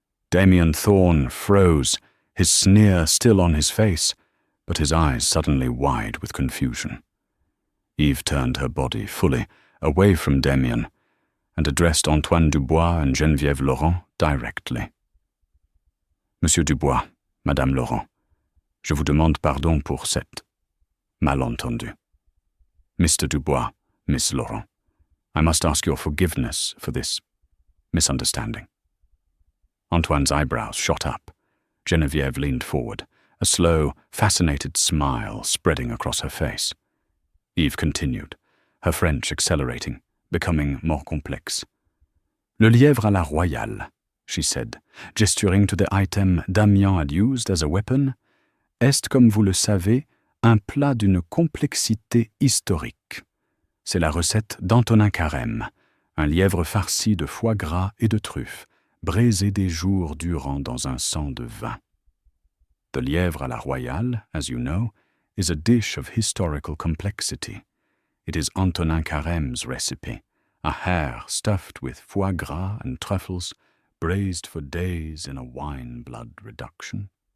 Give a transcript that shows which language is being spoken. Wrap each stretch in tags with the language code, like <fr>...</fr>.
<en>Damien Thorne froze, his sneer still on his face, but his eyes suddenly wide with confusion. Eve turned her body fully away from Damien and addressed Antoine Dubois and Geneviève Laurent directly.</en> <fr>"Monsieur Dubois, Madame Laurent, je vous demande pardon pour cette malentendu.</fr> <en>Mr. Dubois, Miss Laurent, I must ask your forgiveness for this misunderstanding." Antoine's eyebrows shot up. Geneviève leaned forward, a slow, fascinated smile spreading across her face. Eve continued, her French accelerating, becoming more complex.</en> <fr>"Le lièvre à la royale,"</fr> <en>she said, gesturing to the item Damien had used as a weapon,</en> <fr>"est, comme vous le savez, un plat d'une complexité historique. C'est la recette d'Antonin Carême, un lièvre farci de foie gras et de truffes, braisé des jours durant dans un sang de vin.</fr> <en>The lièvre à la royale, as you know, is a dish of historical complexity. It is Antonin Carême's recipe, a hare stuffed with foie gras and truffles, braised for days in a wine-blood reduction."</en>